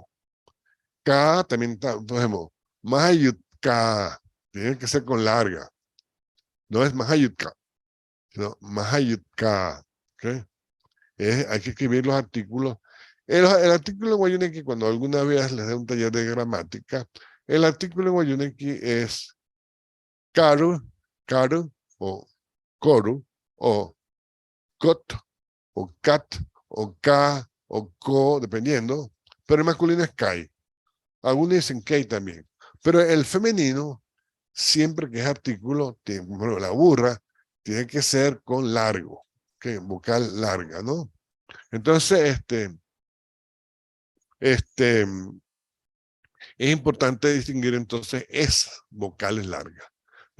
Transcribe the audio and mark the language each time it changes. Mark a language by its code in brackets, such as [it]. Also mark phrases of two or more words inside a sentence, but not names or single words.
[es] K también está, por ejemplo, mahayutka, tiene que ser con larga. No es mahayutka, sino mahayutka. ¿Okay? Hay que escribir los artículos. El artículo en guayunequi, cuando alguna vez les dé un taller de gramática, el artículo en guayunequi es karu, karu, o koru, o kot, o cat, o ka, o ko, dependiendo, pero el masculino es kai. Algunos dicen kei también. Pero el femenino, siempre que es artículo, bueno, la burra, tiene que ser con largo, que vocal larga, ¿no? Entonces, es importante distinguir entonces esas vocales largas.